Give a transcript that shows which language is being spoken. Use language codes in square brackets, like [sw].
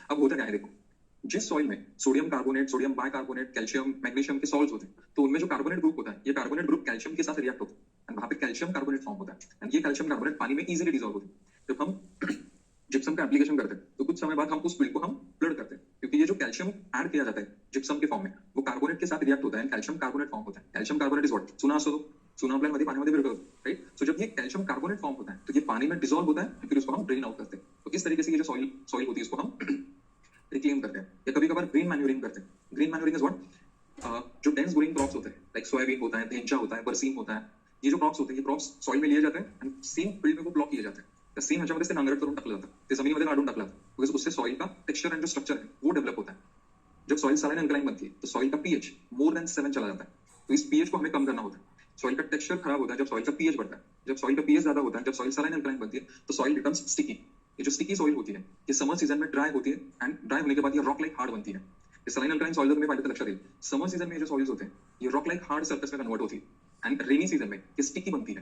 [hi] अब होता क्या है देखो, जिस सॉइल में sodium carbonate, sodium bicarbonate, calcium, magnesium के सॉल्ट्स होते हैं, तो उनमें जो कार्बोनेट ग्रुप होता है, ये कार्बोनेट ग्रुप कैल्शियम के साथ रिएक्ट होता है एंड वहां पे कैल्शियम कार्बोनेट फॉर्म होता है एंड ये कैल्शियम कार्बोनेट पानी में इजीली डिसॉल्व होता है। जब हम जिप्सम का एप्लीकेशन करते हैं तो कुछ समय बाद हम उस फील्ड को हम ब्लड करते हैं, क्योंकि ये जो कैल्शियम ऐड किया जाता है जिप्सम के फॉर्म में, वो कार्बोनेट के साथ रिएक्ट होता है एंड कैल्शियम कार्बोनेट फॉर्म होता है। [mr] कैल्शियम कार्बोनेट इज व्हाट, चुना असतो, चुना आपल्यामध्ये पाण्यामध्ये विरघळतो, राइट। [hi] सो जब ये कैल्शियम कार्बोनेट फॉर्म होता है तो ये पानी में डिसॉल्व होता है फिर उसको हम ड्रेन आउट करते हैं। तो इस तरीके से ये जो सॉइल सॉइल होती है इसको हम रिक्लेम करते हैं या कभी कभार ग्रीन मैन्यूरिंग करते हैं। ग्रीन मैन्यूरिंग इज व्हाट, जो डेंस ग्रोइंग क्रॉप्स होते हैं लाइक सोयाबीन होता है, धेंचा होता है, बरसीम होता है, ये जो क्रॉप्स होते हैं, ये क्रॉप्स सॉइल में लिए जाते हैं एंड सेम फील्ड में वो ब्लॉक किए जाते हैं। [mr] त्या सेम ह्याच्यामध्ये ते नांगरट करून टाकलं जातं, ते जमिनीमध्ये काढून टाकलं जातं, [hi] बिकॉज उससे सॉइल का टेक्सचर एंड जो स्ट्रक्चर है वो डेवलप होता [mr] है। [hi] जब सॉइल सलाइन अल्कलाइन बनती है तो सॉइल का पीएच मोर देन 7 चला जाता है, तो इस पीएच को हमें कम करना होता है। सॉइल का टेक्सचर खराब होता है जब सॉइल का पीएच बढ़ता है, जब सॉइल का पीएच ज्यादा होता है, जब सॉइल सलाइन अल्कलाइन बनती है तो सॉइल बिकम्स स्टिकी। ये जो स्टिकी सॉइल होती है ये समर सीजन में ड्राई होती है एंड ड्राई होने के बाद ये रॉक लाइक हार्ड बनती है। ये सलाइन अल्कलाइन सॉइल तुम्हें [mr] पाहिलं तर लक्षात येईल, [hi] समर सीजन में जो सॉइल्स होते हैं ये रॉक लाइक हार्ड सरफेस में कन्वर्ट होती है एंड रेनी सीजन में ये स्टिकी बनती है।